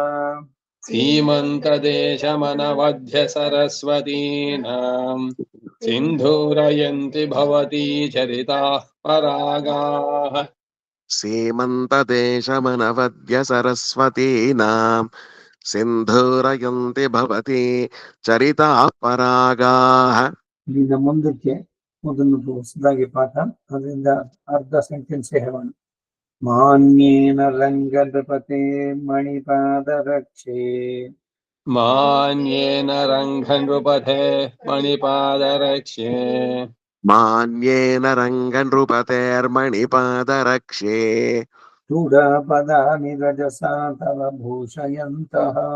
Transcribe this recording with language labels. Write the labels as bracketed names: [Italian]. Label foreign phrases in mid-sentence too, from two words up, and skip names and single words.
[Sanskrit] सीमन्तदेशमनवध्य सरस्वतीनाम् सिन्धूरयन्ति भवती चरिताः परागाः सीमन्तदेशमनवद्य सरस्वतीनां सिन्धूरयन्ति भवति चरिताः परागाः [Kannada] ಇಲ್ಲಿಂದ ಮುಂದಕ್ಕೆ ಮೊದಲು ಹೊಸದಾಗಿ ಪಾಠ ಅದರಿಂದ ಅರ್ಧ ಸೆಂಟೆನ್ಸ್ ಹೇಳೋಣ [Sanskrit] ಮಾನ್ಯೇನ ರಂಗನೃಪತೆ ಮಣಿಪಾದ ರಕ್ಷೆ मान्येन रङ्गनृपथे मणिपादरक्ष्ये मान्येन रङ्गनृपतेर्मणिपादरक्षे ರೂಢಪದಾನಿ ರಜಸಾ ತವ ಭೂಷಯಂತಃ